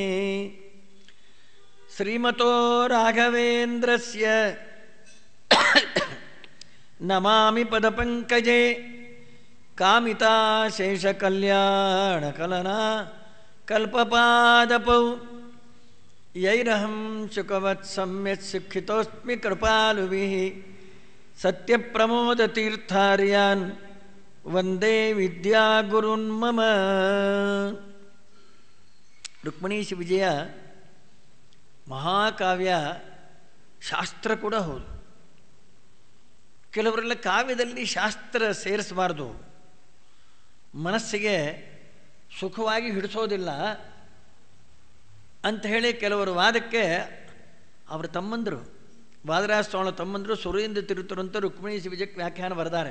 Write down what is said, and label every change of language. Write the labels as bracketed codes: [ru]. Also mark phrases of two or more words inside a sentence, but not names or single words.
[sa] ಶ್ರೀಮತೋ ರಾಘವೇಂದ್ರಸ್ಯ ನಮಾಮಿ ಪದಪಂಕಜೇ ಕಾಮಿತಾಶೇಷಕಲ್ಯಾಣಕಲನಾ ಕಲ್ಪಪಾದಪೌ ಯೈರಹಂ ಶುಕವತ್ಸಮ್ಯತ್ ಸುಖಿತೋಸ್ಮಿ ಕೃಪಾಲುಭಿಃ ಸತ್ಯಪ್ರಮೋದತೀರ್ಥಾರ್ಯಾನ್ ವಂದೇ ವಿದ್ಯಾಗುರುನ್ ಮಮ. [kn] ರುಕ್ಮಿಣೀಶ ವಿಜಯ ಮಹಾಕಾವ್ಯ, ಶಾಸ್ತ್ರ ಕೂಡ ಹೌದು. ಕೆಲವರೆಲ್ಲ ಕಾವ್ಯದಲ್ಲಿ ಶಾಸ್ತ್ರ ಸೇರಿಸಬಾರ್ದು, ಮನಸ್ಸಿಗೆ ಸುಖವಾಗಿ ಹಿಡಿಸೋದಿಲ್ಲ ಅಂತ ಹೇಳಿ ಕೆಲವರು ವಾದಕ್ಕೆ ಅವರ ತಮ್ಮಂದರು, ವಾದರಾಜ ಸ್ವಾಮಿ ತಮ್ಮಂದರು ಸುರೇಂದ್ರ ತಿರುತರಂತ ರುಕ್ಮಿಣೀಶ ವಿಜಯಕ್ಕೆ ವ್ಯಾಖ್ಯಾನ ಬರೆದಾರೆ.